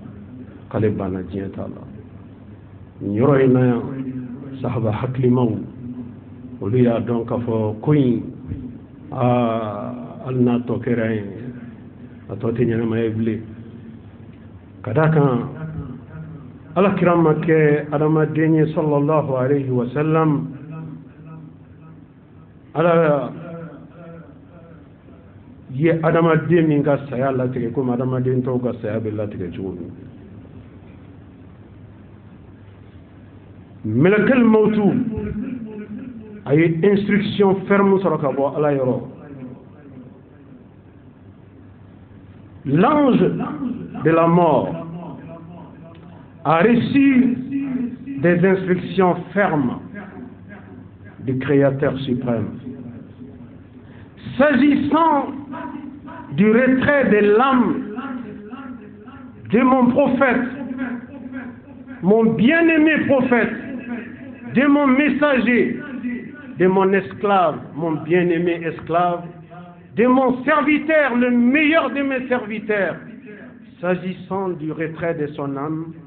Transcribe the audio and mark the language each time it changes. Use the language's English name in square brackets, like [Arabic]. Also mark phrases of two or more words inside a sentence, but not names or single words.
[Bambara] nin yɔrɔ in na yan sahaba hakilimaw olu y'a dɔn k'a fɔ ko in hali n'a tɔ kɛra yen a tɔ tɛ ɲɛnama ye bilen ka d'a kan alakira ma kɛ adamaden ye [Arabic] صلى الله عليه وسلم [Bambara] ala ye adamaden min ka saya latigɛ komi adamaden tɔw ka saya bɛ latigɛ cogo min [Arabic] ملك الموت [Bambara] a ye [French] instruction ferme [Bambara] sɔrɔ ka bɔ ala yɔrɔ [French] l'ange de la mort a reçu des instructions fermes du Créateur suprême s'agissant du retrait de l'âme de mon prophète, mon bien-aimé prophète, de mon messager, de mon esclave, mon bien-aimé esclave, de mon serviteur, le meilleur de mes serviteurs, s'agissant du retrait de son âme.